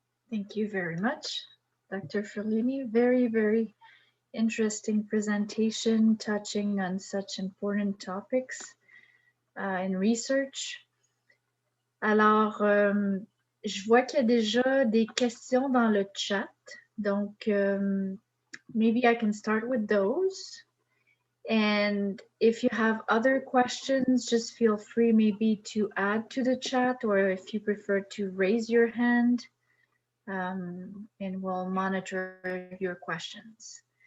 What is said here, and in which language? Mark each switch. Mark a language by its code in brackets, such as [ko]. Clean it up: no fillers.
[en] Thank you very much, Dr. Furlini. Very, very interesting presentation touching on such important topics in research. [fr] Alors, je vois qu'il y a déjà des questions dans le chat. [en] Donc, maybe I can start with those. And if you have other questions, just feel free maybe to add to the chat, or if you prefer to raise your hand, and we'll monitor your questions.